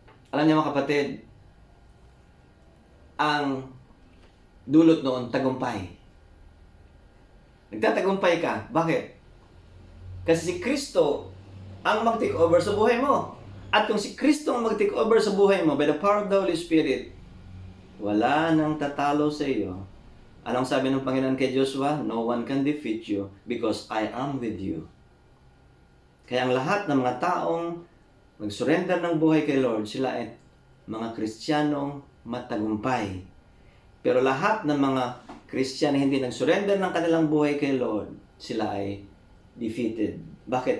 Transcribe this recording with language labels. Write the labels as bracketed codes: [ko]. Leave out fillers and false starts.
[tl] Alam niyo mga kapatid, ang dulot noon, tagumpay. Nagtatagumpay ka. Bakit? Kasi si Kristo ang mag-take over sa buhay mo. At kung si Kristo ang mag-take over sa buhay mo [en] by the power of the Holy Spirit, [tl] wala nang tatalo sa iyo. Anong sabi ng Panginoon kay Joshua? [en] No one can defeat you because I am with you. [tl] Kaya ang lahat ng mga taong nag-surrender ng buhay kay Lord, sila ay mga Kristiyanong matagumpay. Pero lahat ng mga Kristiyano hindi nag-surrender ng kanilang buhay kay Lord, sila ay defeated. Bakit?